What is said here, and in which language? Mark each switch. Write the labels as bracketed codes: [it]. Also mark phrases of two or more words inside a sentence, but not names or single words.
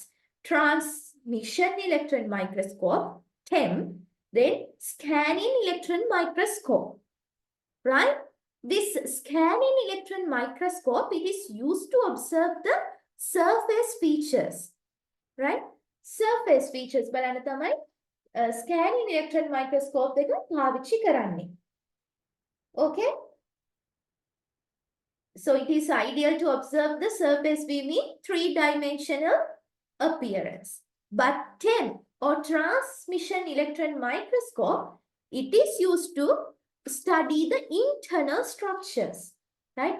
[en] Transmission electron microscope, TEM, then scanning electron microscope, right? This scanning electron microscope, it is used to observe the surface features, right? Surface features [si] බලන්න තමයි [en] scanning electron microscope [si] එක පාවිච්චි කරන්නේ. [en] Okay? So it is ideal to observe the surface beam in three-dimensional appearance. But TEM or transmission electron microscope, it is used to study the internal structures, right?